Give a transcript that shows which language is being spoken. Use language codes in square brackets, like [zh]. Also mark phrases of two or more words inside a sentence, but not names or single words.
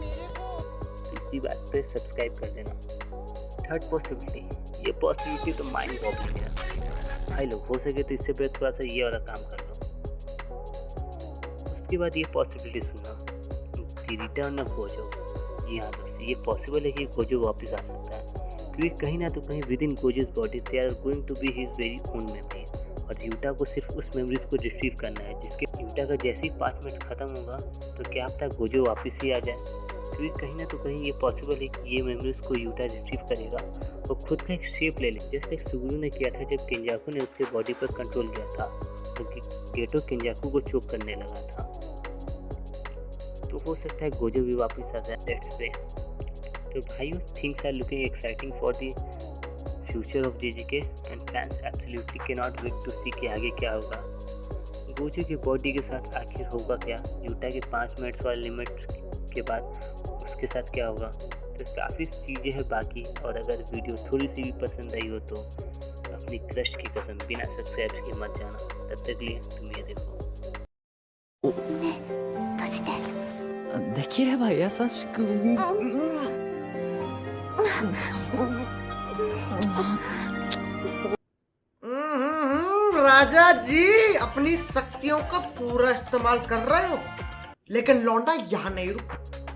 [hi] तो इसी बात पे सब्सक्राइब कर देना। [en] third possibility, [hi] ये पॉसिबिलिटी तो [en] mind bobbling [hi] है भाई लोग, हो सके तो इससे पहले थोड़ा सा ये वाला काम कर लो। उसके बाद ये पॉसिबिलिटी सुना, [en] The Return of Gojo. [hi] जी हाँ दोस्तों, ये पॉसिबल है कि गोजो वापस आ सकता है, क्योंकि कहीं ना तो कहीं [en] with in Gojo's body they are going to be his very own memory, [hi] और यूटा को सिर्फ उस मेमोरीज को रिट्रीव करना है, जिसके यूटा का जैसे ही 5 मिनट खत्म होगा तो क्या पता गोजो वापस ही आ जाए, क्योंकि कहीं ना तो कहीं ये पॉसिबल है कि ये मेमोरीज को यूटा रिट्रीव करेगा और खुद का एक शेप ले ले, जैसे एक सुगुरु ने किया था जब केंजाकू ने उसके बॉडी पर कंट्रोल किया था, तो गेटो केंजाकू को चोक करने लगा था। तो हो सकता है गोजो भी वापस आ जाए। [en] let's pray. [hi] तो भाइयों, [en] things are looking exciting for the future of JJK and fans absolutely can not wait to see [hi] कि आगे क्या होगा। गोजो की बॉडी के साथ आखिर होगा क्या, यूटा के 5 मिनट्स वाले लिमिट के बाद उसके साथ क्या होगा। तो काफ़ी चीज़ें हैं बाकी, और अगर वीडियो थोड़ी सी भी पसंद आई हो तो अपनी क्रश की कसम बिना सब्सक्राइब के मत जाना। तब तक लिए तुम ये देखो। [ja] 閉じて。できれば優しく。 [hi] राजा जी अपनी शक्तियों का पूरा इस्तेमाल कर रहे हो, लेकिन लौंडा यहाँ नहीं रुक